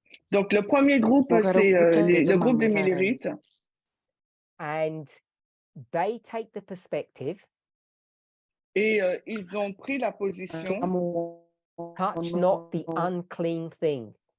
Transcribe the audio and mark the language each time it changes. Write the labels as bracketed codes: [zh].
[fr] Donc le premier groupe, c'est le groupe des Millerites. [en] And they take the perspective. [fr] Et ils ont pris la position. [en] Touch not the unclean thing.